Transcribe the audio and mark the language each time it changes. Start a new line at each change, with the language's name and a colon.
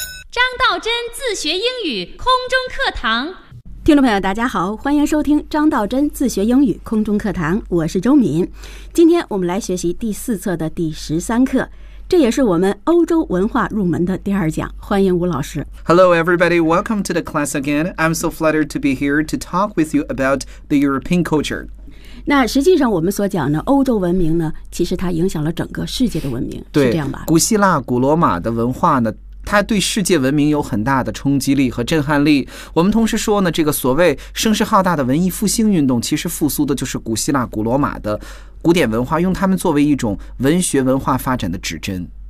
Chinese: 张道真自学英语空中课堂，听众朋友大家好，欢迎收听张道真自学英语空中课堂，我是周敏。今天我们来学习第四册的第十三课，这也是我们欧洲文化入门的第二讲，欢迎吴老师。
English: Hello everybody, welcome to the class again. I'm so flattered to be here to talk with you about the European culture.
Chinese: 那实际上我们所讲的欧洲文明呢，其实它影响了整个世界的文明，对，是这样吧？古希腊、古罗马的文化呢，它对世界文明有很大的冲击力和震撼力。我们同时说呢，这个所谓声势浩大的文艺复兴运动，其实复苏的就是古希腊、古罗马的古典文化，用它们作为一种文学文化发展的指针。